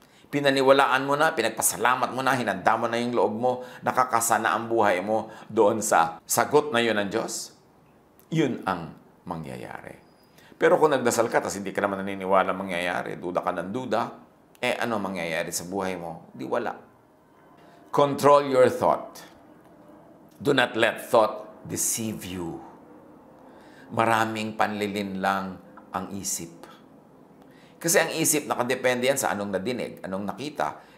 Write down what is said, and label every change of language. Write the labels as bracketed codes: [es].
[tl] Pinaniwalaan mo na, pinagpasalamat mo na, hinanda mo na yung loob mo, nakakasana ang buhay mo doon sa sagot na yun ng Diyos. Yun ang mangyayari. Pero kung nagdasal ka, tapos hindi ka naman naniniwala mangyayari, duda ka ng duda, ano mangyayari sa buhay mo? Di wala. [en] Control your thought. Do not let thought deceive you. [tl] Maraming panlilin lang ang isip. Kasi ang isip, nakadepende yan sa anong nadinig, anong nakita.